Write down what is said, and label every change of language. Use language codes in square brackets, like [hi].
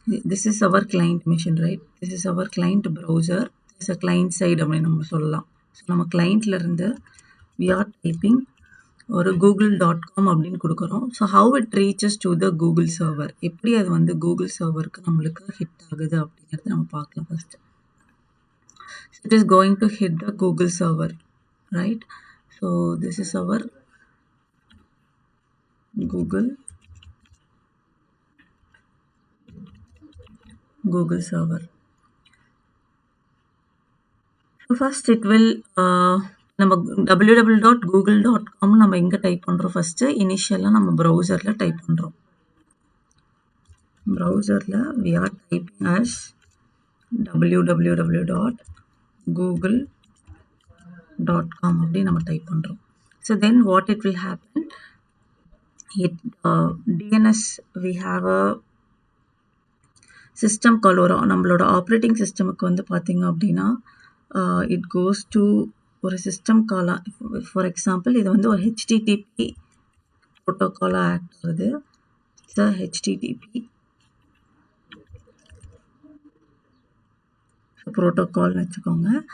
[en] This is our client machine, right? This is our client browser, this uh client side [ta] அப்படின்னு நம்ம சொல்லலாம். So நம்ம கிளைண்ட்லேருந்து [en] we are typing [ta] ஒரு google.com அப்படின்னு கொடுக்குறோம். [en] so how it reaches to the Google server, [ta] எப்படி அது வந்து கூகுள் சர்வருக்கு நம்மளுக்கு ஹிட் ஆகுது அப்படிங்கிறத நம்ம பார்க்கலாம் first. [en] It is going to hit the Google server, right? So this is our Google server. So first it will [ta] நம்ம www.google.com நம்ம எங்கே டைப் பண்ணுறோம், ஃபஸ்ட்டு இனிஷியலாக நம்ம ப்ரௌசரில் டைப் பண்ணுறோம். ப்ரௌசரில் [en] we are typing as [ta] www.google.com அப்படி நம்ம டைப் பண்ணுறோம். [en] So then what it will happen, it DNS we have a [ta] system call வரும். நம்மளோட ஆப்ரேட்டிங் சிஸ்டமுக்கு வந்து பார்த்தீங்க அப்படின்னா [en] it goes to [ta] ஒரு சிஸ்டம் காலாக. ஃபார் எக்ஸாம்பிள் இது வந்து ஒரு ஹெச்டிடிபி ப்ரோட்டோக்காலாக ஆக்ட் ஆகுது. இட்ஸ் ஹெச்டிடிபி ப்ரோட்டோக்கால்னு வச்சுக்கோங்க.